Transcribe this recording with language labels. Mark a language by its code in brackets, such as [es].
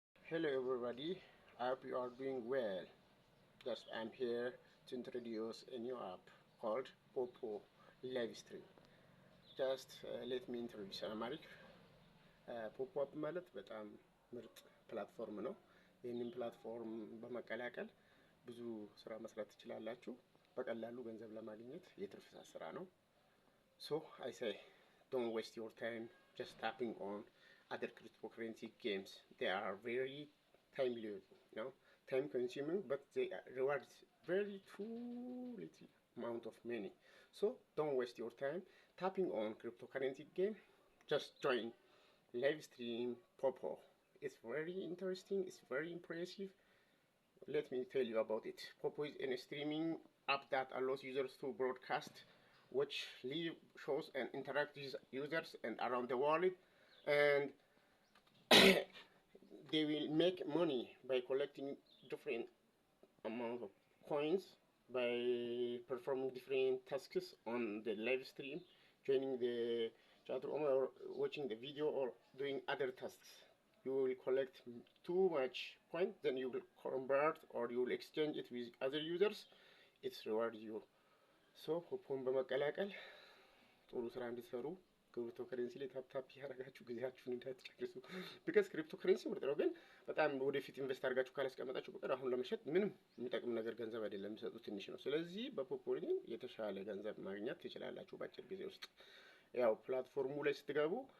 [en] Hello everybody, I hope you are doing well. Just I'm here to introduce a new app called Popo Livestream. Just let me introduce Amharic. [am] ፖፖ አፕ ማለት በጣም ምርጥ ፕላትፎርም ነው። ይህንን ፕላትፎርም በመቀላቀል ብዙ ስራ መስራት ትችላላችሁ። በቀላሉ ገንዘብ ለማግኘት የትርፍ ስራ ነው። [en] So I say don't waste your time just tapping on other cryptocurrency games. They are very time consuming, but they reward very too little amount of money. So don't waste your time tapping on cryptocurrency game. Just join Livestream Popo. It's very interesting, it's very impressive. Let me tell you about it. Popo is a streaming app that allows users to broadcast, watch live shows and interact with users and around the world, and they will make money by collecting different amount of coins by performing different tasks on the live stream, joining the chat room or watching the video or doing other tasks. You will collect too much points, then you will convert or you will exchange it with other users. It's reward you. [am] So ፖፖን በመቀላቀል ጥሩ ስራ እንድትሰሩ ክሪፕቶከረንሲ ላይ ታፕ ያደርጋችሁ ጊዜያችሁን እንዳትጨርሱ። ቢካዝ ክሪፕቶከረንሲ ምርጥ ነው፣ ግን በጣም ወደፊት ኢንቨስት አድርጋችሁ ካላስቀመጣችሁ በቀር አሁን ለመሸጥ ምንም የሚጠቅም ነገር ገንዘብ አይደለም የሚሰጡት፣ ትንሽ ነው። ስለዚህ በፖፖ ላይ የተሻለ ገንዘብ ማግኘት ትችላላችሁ በአጭር ጊዜ ውስጥ። ያው ፕላትፎርሙ ላይ ስትገቡ